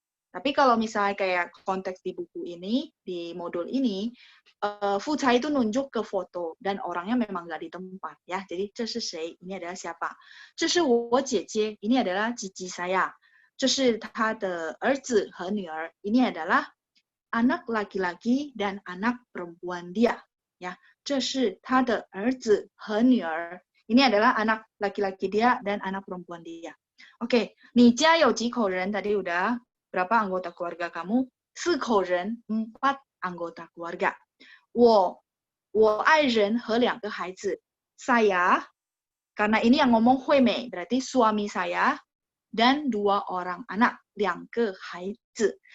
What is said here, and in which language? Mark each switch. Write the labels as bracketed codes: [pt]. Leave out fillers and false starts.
[id] Tapi kalau misalnya kayak konteks di buku ini, di modul ini, Fuca itu nunjuk ke foto dan orangnya memang nggak di tempat ya. Jadi [zh] 这是谁? [id] Ini adalah siapa? [zh] 这是我姐姐, [id] ini adalah cici saya. [zh] 这是他的儿子和女儿. [id] Ini adalah anak laki-laki dan anak perempuan dia. [zh] Ya, 这是他的儿子和女儿. [id] Ini adalah anak laki-laki dia dan anak perempuan dia. [zh] Oke, 你家有几口人? [id] Tadi udah. Berapa anggota keluarga kamu? [zh] 4口人, [id] 4 anggota keluarga. [zh] 我爱人和2个孩子. [id] Saya, karena ini yang ngomong Hui Mei, berarti suami saya dan 2 orang anak, [zh] 2个孩子.